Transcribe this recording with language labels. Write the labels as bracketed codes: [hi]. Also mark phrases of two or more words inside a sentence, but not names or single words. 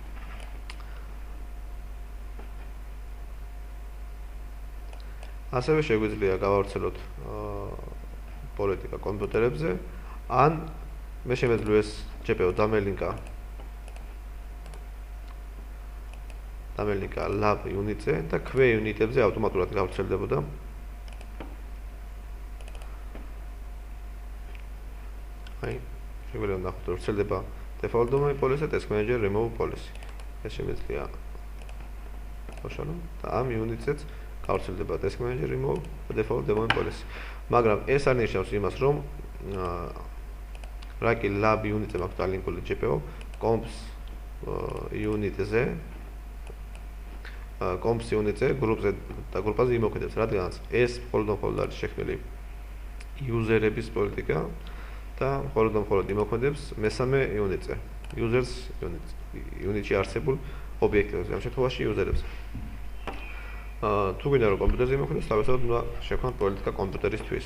[ka] ასევე შეგვიძლია გავავრცელოთ პოლიტიკა კომპიუტერებზე, ან მე შემეძლო ეს GPO დამელინკა [en] lab unit- [ka] ზე და [en] q unit- [ka] ებზე ავტომატურად გავრცელდებოდა. აი, შეგვიძლია ნახოთ, რომ ვრცელდება [en] default domain policy [ka] და [en] task manager remove policy. [ka] ეს შემეძლია ვაშალო და ამ unit-ზეც გავრცელდება [en] task manager remove [ka] და [en] default domain policy. [ka] მაგრამ ეს არ ნიშნავს იმას, რომ რა კი [en] lab unit- [ka] ზე მაქვს დალინკული GPO, [en] comps unit- [ka] ზე [en] comps unit- [ka] ზე გრუპზე და გრუპაზე იმოქმედებს, რადგანაც ეს მხოლოდ არის შექმნილი user-ების პოლიტიკა და მხოლოდ იმოქმედებს მესამე unit-ზე, [en] users unit- [ka] ში არსებულ ობიექტებზე, ამ შემთხვევაში user-ებზე. თუ გვინდა რომ კომპიუტერზე იმოქმედოს, თავისთავად უნდა შევქმნათ პოლიტიკა კომპიუტერისთვის.